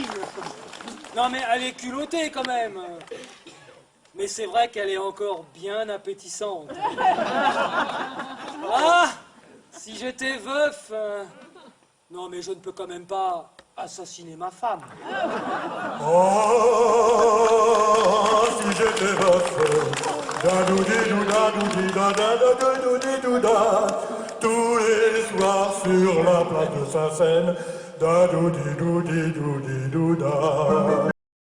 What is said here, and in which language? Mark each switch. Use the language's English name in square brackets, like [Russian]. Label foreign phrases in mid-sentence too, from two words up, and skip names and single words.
[French] Non mais elle est culottée quand même. Mais c'est vrai qu'elle est encore bien appétissante. Ah! Si j'étais veuf... Non mais je ne peux quand même pas assassiner ma femme. Oh, si j'étais veuf, da-dou-di-dou-da-dou-di-da-da-da-dou-di-dou-da. Tous les soirs sur la place de Saint-Seine, da do di do di do di do da.